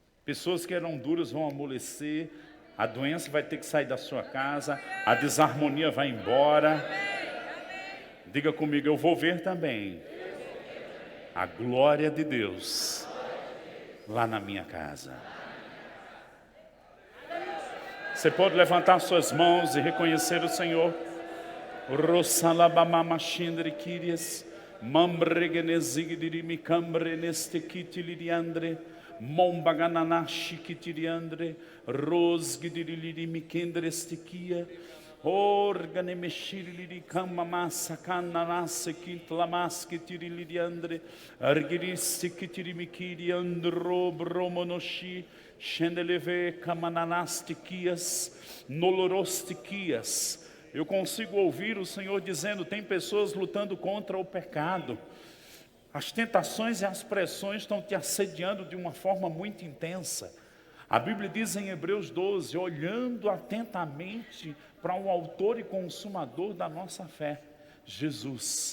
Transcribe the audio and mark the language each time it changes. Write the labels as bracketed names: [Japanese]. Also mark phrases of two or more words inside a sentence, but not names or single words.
[Portuguese] Pessoas que eram duras vão amolecer, a doença vai ter que sair da sua casa, a desarmonia vai embora. Diga comigo, eu vou ver também a glória de Deus lá na minha casa. Você pode levantar suas mãos e reconhecer o Senhor. Rosalabamamachindrikirias, mambregenezigdirimicambrenestekitiliandre, mombagananashikitiliandre, rosgidirilimikendrestikia, organemeshirilikamamasakananasekitlamasketiriliandre, argirisikitirimikiriandro bromonoshi, shendeleve kamananastikias, nolorostikias. Eu consigo ouvir o Senhor dizendo, tem pessoas lutando contra o pecado. As tentações e as pressões estão te assediando de uma forma muito intensa. A Bíblia diz em Hebreus 12, olhando atentamente para o autor e consumador da nossa fé, Jesus.